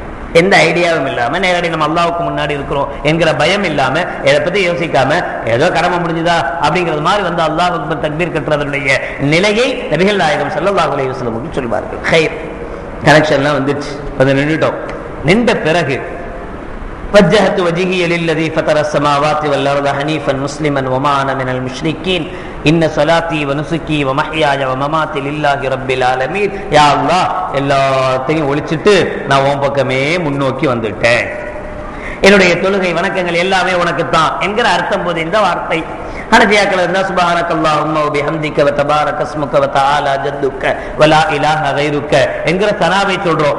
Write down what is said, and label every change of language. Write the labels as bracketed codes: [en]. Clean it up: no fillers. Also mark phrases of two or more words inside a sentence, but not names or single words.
[ta] எந்த ஐடியாவும் இல்லாம நேரடி நம்ம அல்லாஹ்வுக்கு முன்னாடி இருக்கிறோம் என்கிற பயம் இல்லாம இதை பத்தி யோசிக்காம ஏதோ கடமை முடிஞ்சுதா அப்படிங்கிறது மாதிரி வந்து [ar] الله أكبر [ta] தக்பீர் கட்டுறதுடைய நிலையை நபிகள் நாயகம் [ar] صلى الله عليه وسلم [ta] சொல்வார்கள். ஹைர் கனெக்ஷன்லாம் வந்துச்சு, அது நின்றுட்டோம். நின்ற பிறகு [ar] وجهت وجهي للذي فطر السماوات والارض حنيفا مسلما وما انا من المشركين ان صلاتي ونسكي ومحياي ومماتي لله رب العالمين. يا الله, [ta] எல்லாத்தையும் ஒழிச்சிட்டு நான் உன் பக்கமே முன்னோக்கி வந்துட்டேன், என்னுடைய தொழுகை வணக்கங்கள் எல்லாமே உனக்கு தான் என்கிற அர்த்தம் போது இந்த வார்த்தை. ஹனஃபியாக்கள் இருந்தா [ar] سبحانك اللهم وبحمدك وتبارك اسمك وتعالى جدك ولا إله غيرك [ta] என்கிற சலாவை சொல்றோம்.